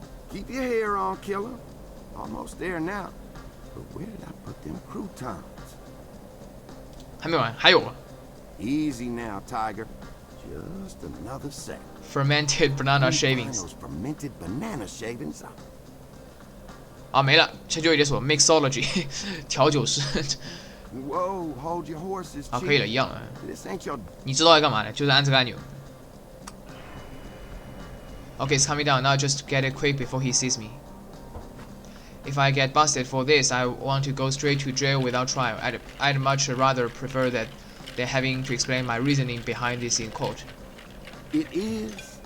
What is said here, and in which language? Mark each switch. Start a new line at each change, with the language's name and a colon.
English: Keep your hair on, killer. Almost there now. But where did I put them croutons?
Chinese: 还没完，还有啊
English: Easy now, Tiger. Just another sec. Fermented banana Find shavings. those fermented banana shavings.
Chinese: 啊，没了，这就解锁 mixology 调酒师
English: Whoa, hold your horses,
Chinese: 啊，可以了，
English: Chief.
Chinese: 一样了。
English: This ain't your
Chinese: 你知道要干嘛的，就是按这个按钮。
English: Okay, it's coming down now. Just get it quick before he sees me. If I get busted for this, I want to go straight to jail without trial. I'd much rather prefer that than having to explain my reasoning behind this in court. It is.